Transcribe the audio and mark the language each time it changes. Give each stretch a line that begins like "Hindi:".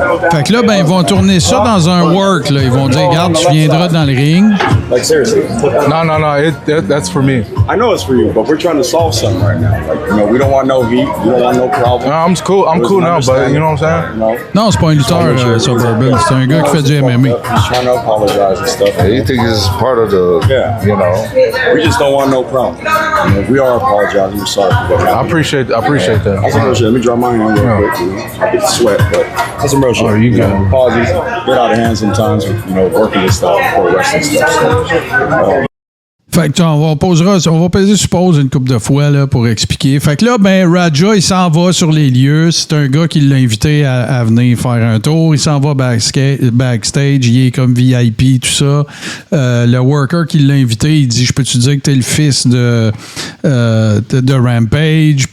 French: Fait que là, ben, ils vont tourner ça dans un work. Là. Ils vont dire, regarde, tu viendras dans le ring.
English: Like seriously. No, that's for me. I know it's for you, but we're trying to solve something right now. Like, we don't want no heat. We don't want no problem. No, I'm cool. I'm cool now, but you know what I'm saying?
French: Non, c'est pas un lutteur, Suburban. C'est un gars qui fait du MMA.
English: He's trying to apologize and stuff. Yeah, you think it's part of the, you know. We just don't want no problem. We are apologizing. We're sorry for what happened. I appreciate that. That's some real shit. Let me dry my hand real quick. I get the sweat, but that's some real shit. Oh, you good. Apologies. Get out of hand sometimes with, working this stuff for wrestling stuff. So,
French: Fait que on va peser suppose une couple de fois là, pour expliquer. Fait que là, ben Raja, il s'en va sur les lieux. C'est un gars qui l'a invité à venir faire un tour. Il s'en va backstage. Il est comme VIP, tout ça. Le worker qui l'a invité, il dit, je peux-tu dire que t'es le fils de Rampage?